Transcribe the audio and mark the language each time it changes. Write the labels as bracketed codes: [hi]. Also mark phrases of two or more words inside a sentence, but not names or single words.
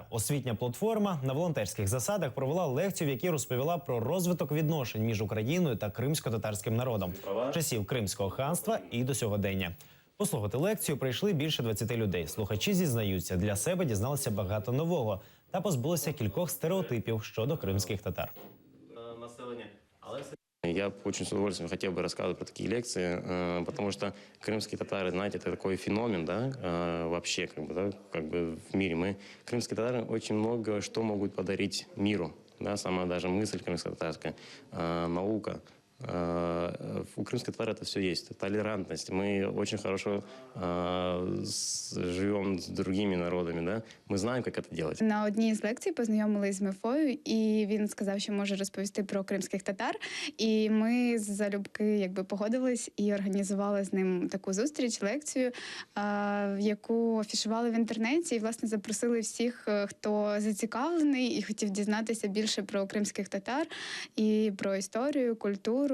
[uk] Освітня платформа на волонтерських засадах провела лекцію, в якій розповіла про розвиток відношень між Україною та кримсько-татарським народом з часів Кримського ханства і до сьогодення. Послухати лекцію прийшли більше 20 людей. Слухачі зізнаються, для себе дізналися багато нового та позбулися кількох стереотипів щодо кримських татар. [ru] Я очень с удовольствием хотел бы рассказывать про такие лекции, потому что крымские татары, знаете, это такой феномен, да, вообще, как бы в мире. Крымские татары очень много что могут подарить миру, да, сама даже мысль крымско-татарская, наука, У крымских татар это все есть. Толерантность. Мы очень хорошо живем с другими народами. Да? Мы знаем, как это делать. [uk] На одній з лекцій познайомились з Мефою, і він сказав, що може розповісти про кримських татар. І ми залюбки погодились і організували з ним таку зустріч, лекцію, яку афішували в інтернеті. І, власне, запросили всіх, хто зацікавлений і хотів дізнатися більше про кримських татар і про історію, культуру.